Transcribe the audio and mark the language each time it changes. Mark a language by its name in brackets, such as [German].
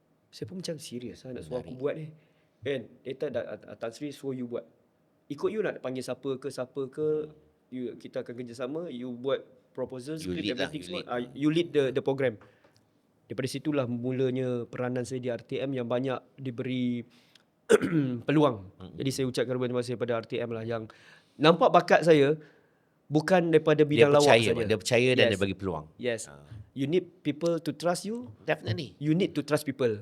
[Malay] Saya pun macam serius nak suruh aku buat ni. Kan, [English] later [Malay] Tan Sri suruh you buat. Ikut you nak panggil siapa ke, kita akan kerjasama, you buat proposal, [English] You script, lead lah, everything you [Malay] semua. [English] You lead the program. [Malay] Daripada situlah mulanya peranan saya di RTM yang banyak diberi peluang. Jadi saya ucapkan terima kasih kepada RTM lah yang nampak bakat saya bukan daripada bidang lawak saja. Dia percaya dan dia bagi peluang. [English] Yes. You need people to trust you. Definitely. You need to trust people.